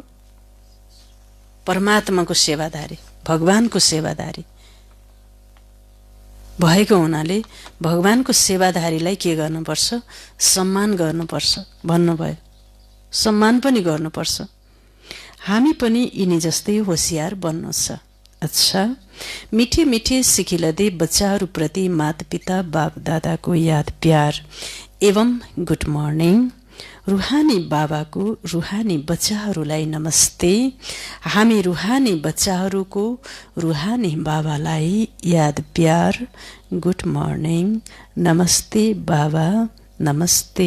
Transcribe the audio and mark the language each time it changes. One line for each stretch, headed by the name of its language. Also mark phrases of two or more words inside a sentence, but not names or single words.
Nepali: परमात्माको सेवाधारी, भगवानको सेवाधारी भएको हुनाले भगवानको सेवाधारीलाई के गर्नुपर्छ? सम्मान गर्नुपर्छ भन्नुभयो सम्मान पनि गर्नुपर्छ। हामी पनि यिनी जस्तै होशियार बन्नु छ। अच्छा, मिठे मिठे सिखिलदै बच्चाहरूप्रति माता-पिता बाप दादाको याद प्यार एवं
English: good morning.
Nepali: रुहानी बाबाको रुहानी बच्चाहरूलाई नमस्ते। हामी रुहानी बच्चाहरूको रुहानी बाबालाई याद प्यार
English: good morning
Nepali: नमस्ते बाबा नमस्ते।